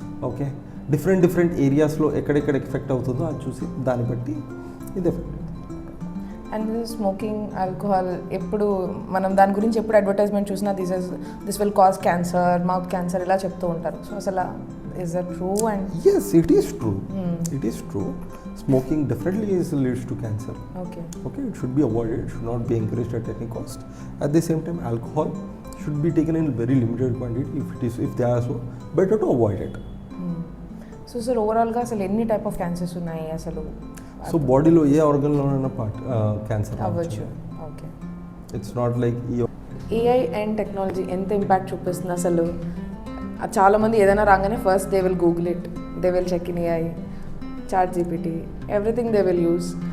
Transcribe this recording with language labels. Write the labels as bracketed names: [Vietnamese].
[Telugu] Okay, different ఏరియాస్లో ఎక్కడెక్కడ effect అవుతుందో అది చూసి దాన్ని బట్టి ఇది ఎఫెక్ట్. అండ్ స్మోకింగ్, ఆల్కహాల్, ఎప్పుడు మనం దాని గురించి ఎప్పుడు అడ్వర్టైజ్మెంట్ చూసినా [English] this will cause cancer, mouth cancer [Telugu] ఇలా చెప్తూ ఉంటారు. [English] so [Telugu] అసలు [English] Is that true? And yes, it is true. It is true. Smoking definitely leads to cancer. Okay, it should be avoided, it should not be encouraged at any cost. At the same time, alcohol should be taken in very limited quantity. If they are so, better to avoid it. [Telugu] So sir, ఓవరాల్గా అసలు ఎన్ని type of cancers ఉన్నాయి అసలు? So బాడీలో ఏ ఆర్గన్లోనైనా cancer అవ్వచ్చు. Okay, [English] it's not like [Telugu] AI and technology ఎంత impact చూపిస్తుంది అసలు? చాలామంది ఏదైనా రాగానే [English] first they will google it, they will check in AI, [Telugu] ChatGPT, [English] Everything they will use.